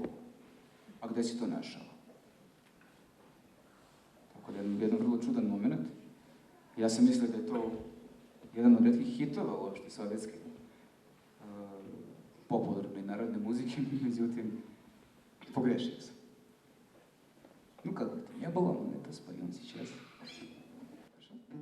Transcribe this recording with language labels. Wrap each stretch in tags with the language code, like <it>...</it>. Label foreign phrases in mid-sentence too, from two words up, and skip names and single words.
<sr>A gde si to našao? Tako da je jedan vrlo čudan moment. Ja sam mislio da je to jedan od retkih hitova uopšte sovjetske popularne narodne muzike, međutim, pogrešio sam.</sr> <ru>Ну, как это? Я была, мы это споем сейчас. Хорошо?</ru>